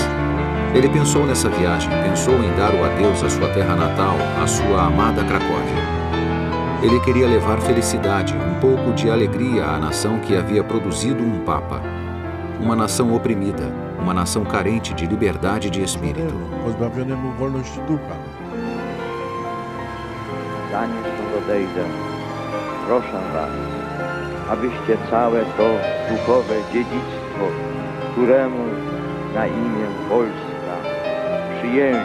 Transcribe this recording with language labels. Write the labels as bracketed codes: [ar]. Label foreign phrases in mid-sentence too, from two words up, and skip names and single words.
[pt] Ele pensou nessa viagem, pensou em dar o adeus à sua terra natal, à sua amada Cracóvia. Ele queria levar felicidade, um pouco de alegria à nação que havia produzido um Papa. Uma nação oprimida, uma nação carente de liberdade de espírito. [pl] Zanim stąd odejdę, proszę was, abyście całe to duchowe dziedzictwo, któremu na imię Polska przyjęli